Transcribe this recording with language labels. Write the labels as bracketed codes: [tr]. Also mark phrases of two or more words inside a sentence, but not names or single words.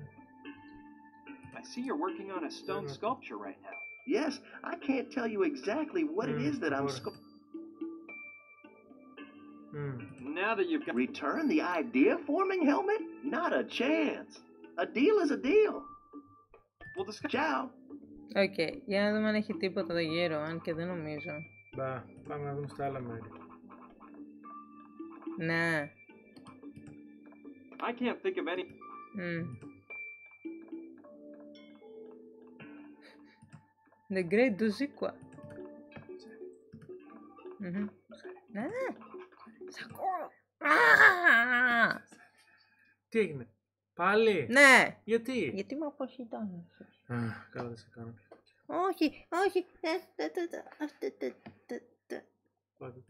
[en] I see you're working on a stone sculpture right now. Yes, I can't tell you exactly what it is that I'm Now that you've got... Return the idea-forming helmet? Not a chance. A deal is a deal. We'll discuss... Ciao. [el] Οκ, για να δούμε αν έχει τίποτα εδώ γύρω, αν και δεν νομίζω. Μπα, πάμε να δούμε στα άλλα μέρη. Ναι. [en] I can't think of any... The Great Duzikwa. [el] Ναι. Σ' ακούω. Τι έγινε, πάλι? Ναι. Γιατί? Γιατί με αποχητώνεις. Καλά δεν σε κάνω. Όχι. Πάτε το.